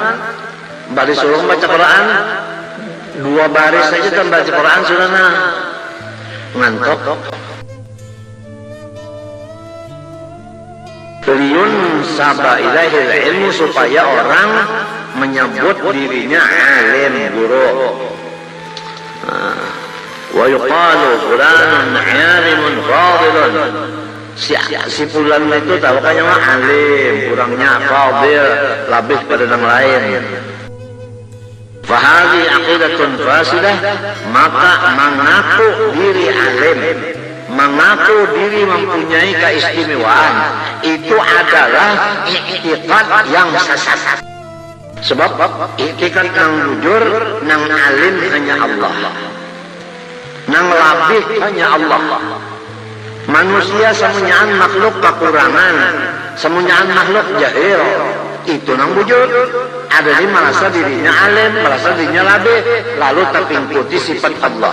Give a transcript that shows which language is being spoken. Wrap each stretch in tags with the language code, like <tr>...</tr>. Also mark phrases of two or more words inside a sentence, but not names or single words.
<bjn>Bari suruh baca Quran 2 baris saja kan baca Quran sudah ngantuk.</bjn> <ar>لين سب إليه العلم</ar> <id>supaya orang menyebut dirinya alim, guru.</id> <ar>ويقال فلان عالم فاضل.</ar> <id>Si fulan itu tahu kan yang alim, kurangnya fadil, lebih pada yang lain.</id> <ar>فهذه عقيدة فاسدة,</ar> <id>maka mengaku diri alim, mengaku diri mempunyai keistimewaan, itu adalah i'tiqad yang sesat.</id> <bjn>Sebab i'tiqad yang jujur, nang alim hanya Allah, nang labih hanya Allah. Manusia semuanyaan makhluk kekurangan, semuanyaan makhluk jahil. Itu nang bujur. Ada yang merasa dirinya alim, merasa dirinya labih, lalu terpingkuti sifat Allah.</bjn>